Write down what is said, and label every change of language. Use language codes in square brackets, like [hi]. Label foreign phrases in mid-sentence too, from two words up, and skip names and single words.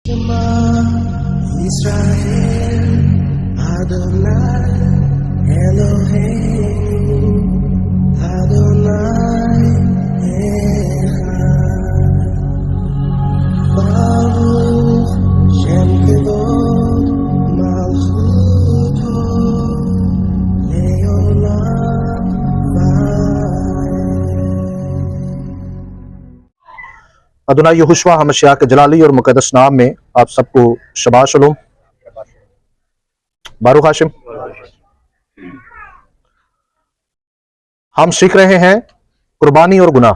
[he] ישראל, אדוני, אלוהים, אדוני, אחד, ברוך שם כבוד מלכותו, לעולם ועד. אדוני יהושע המשיח [hi] के जलाली और मुकद्दस नाम में आप सबको [he] שבת שלום. ברוך השם. [hi] हम सीख रहे हैं कुर्बानी और गुनाह।